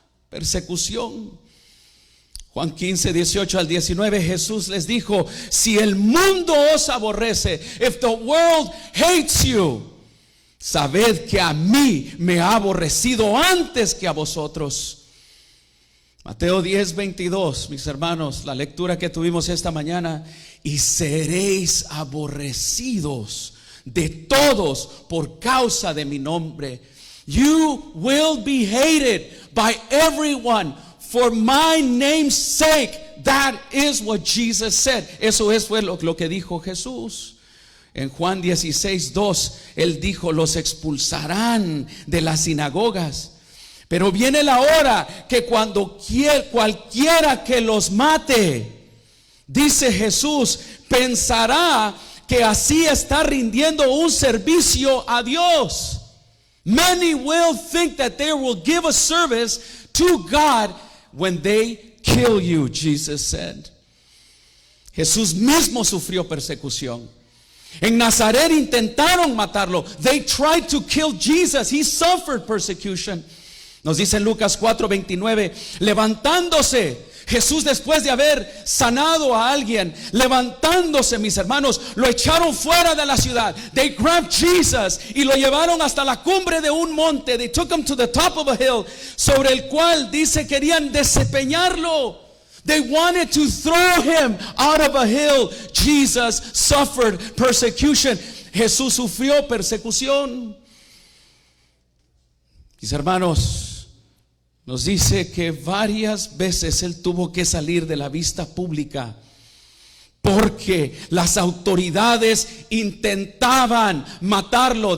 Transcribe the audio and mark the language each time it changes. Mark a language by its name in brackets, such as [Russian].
[Spanish] Persecución. Juan 15, 18 al 19, Jesús les dijo: si el mundo os aborrece, [English] if the world hates you, [Spanish] sabed que a mí me ha aborrecido antes que a vosotros. Mateo 10, 22, mis hermanos, la lectura que tuvimos esta mañana: y seréis aborrecidos de todos por causa de mi nombre. [English] You will be hated by everyone for my name's sake. That is what Jesus said. [Spanish] Eso fue lo que dijo Jesús. En Juan 16, 2, Él dijo: los expulsarán de las sinagogas. Pero viene la hora que cuando cualquiera que los mate, dice Jesús, pensará que así está rindiendo un servicio a Dios. [English] Many will think that they will give a service to God when they kill you, Jesus said. [Spanish] Jesús mismo sufrió persecución. En Nazaret intentaron matarlo. [English] They tried to kill Jesus. He suffered persecution. [Spanish] Nos dice en Lucas 4:29, levantándose Jesús, después de haber sanado a alguien, levantándose, mis hermanos, lo echaron fuera de la ciudad. [English] They grabbed Jesus [Spanish] y lo llevaron hasta la cumbre de un monte. [English] They took him to the top of a hill, [Spanish] sobre el cual dice querían desempeñarlo. [English] They wanted to throw him out of a hill. Jesus suffered persecution. [Spanish] Jesús sufrió persecución. Mis hermanos, nos dice que varias veces Él tuvo que salir de la vista pública porque las autoridades intentaban matarlo.